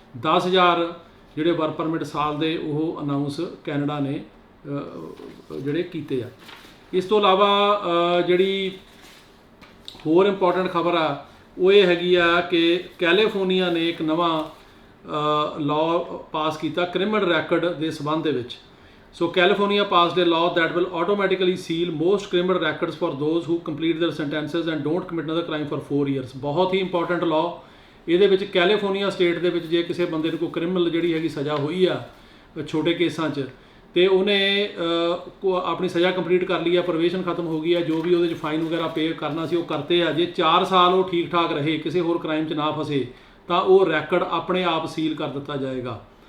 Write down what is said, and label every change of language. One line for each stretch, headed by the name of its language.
Punjabi: 10,000 ਜਿਹੜੇ work permit ਸਾਲ ਦੇ ਉਹ ਅਨਾਊਂਸ ਕੈਨੇਡਾ ਨੇ ਜਿਹੜੇ ਕੀਤੇ ਆ। ਇਸ ਤੋਂ ਇਲਾਵਾ ਜਿਹੜੀ ਹੋਰ ਇੰਪੋਰਟੈਂਟ ਖਬਰ ਆ ਉਹ ਇਹ ਹੈਗੀ ਆ ਕਿ ਕੈਲੀਫੋਰਨੀਆ ਨੇ ਇੱਕ ਨਵਾਂ ਲਾਅ ਪਾਸ ਕੀਤਾ ਕ੍ਰਿਮੀਨਲ ਰੈਕਡ ਦੇ ਸਬੰਧ ਦੇ ਵਿੱਚ।
English: So California passed a law that will automatically seal most criminal records for those who complete their sentences and don't commit another crime for 4 years।
Punjabi: ਬਹੁਤ ਹੀ ਇੰਪੋਰਟੈਂਟ ਲਾਅ। ਇਹਦੇ ਵਿੱਚ ਕੈਲੀਫੋਰਨੀਆ ਸਟੇਟ ਦੇ ਵਿੱਚ ਜੇ ਕਿਸੇ ਬੰਦੇ ਨੂੰ ਕੋਈ ਕ੍ਰਿਮੀਨਲ ਜਿਹੜੀ ਹੈਗੀ ਸਜ਼ਾ ਹੋਈ ਆ ਛੋਟੇ ਕੇਸਾਂ 'ਚ ਤੇ ਉਹਨੇ ਆਪਣੀ ਸਜ਼ਾ ਕੰਪਲੀਟ ਕਰ ਲਈ ਆ, ਪ੍ਰੋਬੇਸ਼ਨ ਖਤਮ ਹੋ ਗਈ ਆ, ਜੋ ਵੀ ਉਹਦੇ 'ਚ ਫਾਈਨ ਵਗੈਰਾ ਪੇ ਕਰਨਾ ਸੀ ਉਹ ਕਰਤੇ ਆ, ਜੇ 4 ਸਾਲ ਉਹ ਠੀਕ ਠਾਕ ਰਹੇ ਕਿਸੇ ਹੋਰ ਕ੍ਰਾਈਮ 'ਚ ਨਾ ਫਸੇ ਤਾਂ ਉਹ ਰੈਕਡ ਆਪਣੇ ਆਪ ਸੀਲ ਕਰ ਦਿੱਤਾ ਜਾਏਗਾ।